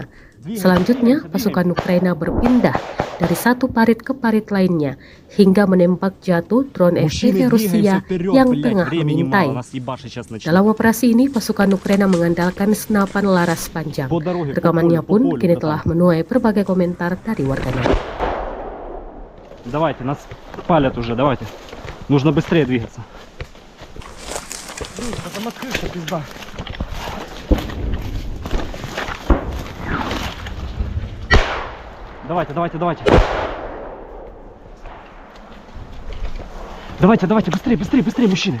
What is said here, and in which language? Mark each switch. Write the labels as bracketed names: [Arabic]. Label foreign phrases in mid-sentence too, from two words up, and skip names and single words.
[Indonesian] Selanjutnya, pasukan Ukraina berpindah dari satu parit ke parit lainnya hingga menembak jatuh drone FPV Rusia yang tengah mengintai. Dalam operasi ini, pasukan Ukraina mengandalkan senapan laras panjang. Rekamannya pun kini telah menuai berbagai komentar dari warganet. [Russian] Давайте, нас палят уже, давайте. Нужно быстрее двигаться. Давайте. Давайте, быстрее, мужчины.